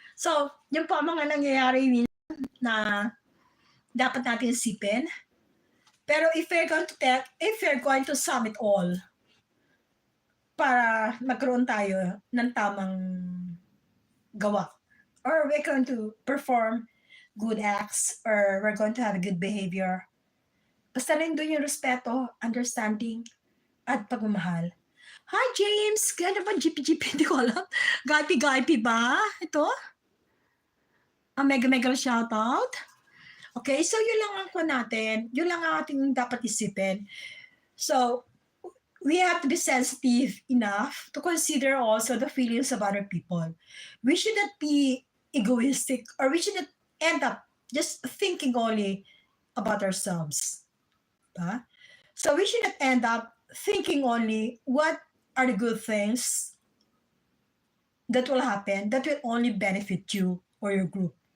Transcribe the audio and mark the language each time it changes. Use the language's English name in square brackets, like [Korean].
[Filipino] So, yun po ang mga nangyayari na dapat natin isipin. [English] Pero if you're going to sum it all, [Filipino] para magkaroon tayo ng tamang gawa, [English] or we're going to perform good acts, or we're going to have a good behavior, [Filipino] basta rin doon yung respeto, understanding, at pagmamahal. Hi, James! Gano'n ba GP? Hindi ko alam. Gaipi ba? Ito? Ang mega shoutout? Okay, so yun lang ang natin. Yun lang ang ating dapat isipin. [English] So, we have to be sensitive enough to consider also the feelings of other people. We should not be egoistic, or we should not end up just thinking only about ourselves. So we should not end up thinking only what are the good things that will happen that will only benefit you or your group.